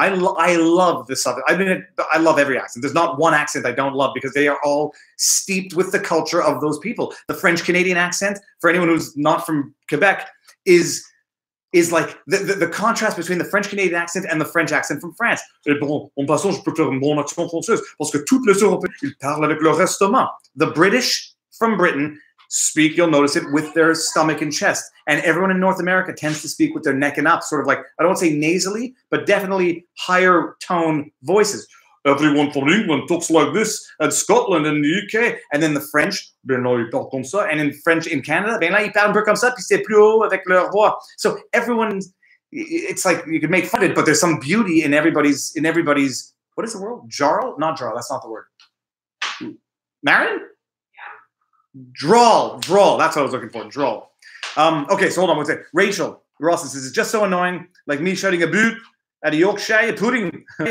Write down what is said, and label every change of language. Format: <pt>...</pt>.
<en>I love this subject. I mean, I love every accent. There's not one accent I don't love because they are all steeped with the culture of those people. The French-Canadian accent, for anyone who's not from Quebec, is like the contrast between the French-Canadian accent and the French accent from France.</en> <fr>Bon, en passant, je peux faire un bon accent français parce que toutes les Européens, ils parlent avec leur estomac.</fr> <en>The British from Britain speak, you'll notice it, with their stomach and chest. And everyone in North America tends to speak with their neck and up, sort of like, I don't want to say nasally, but definitely higher tone voices. Everyone from England talks like this, and Scotland and the UK. And then the French,</en> <fr>ben là, ils parlent comme ça.</fr> <en>And in French in Canada,</en> <fr>ben là, ils parlent un peu comme ça, puis c'est plus haut avec leur voix.</fr> <en>So everyone's, it's like, you can make fun of it, but there's some beauty in everybody's, what is the word? Jarl? Not jarl, that's not the word. Marion? Drawl, that's what I was looking for, drawl. Okay, so hold on one second. Rachel Ross says, it's just so annoying, like me shouting a boot at a Yorkshire pudding.</en>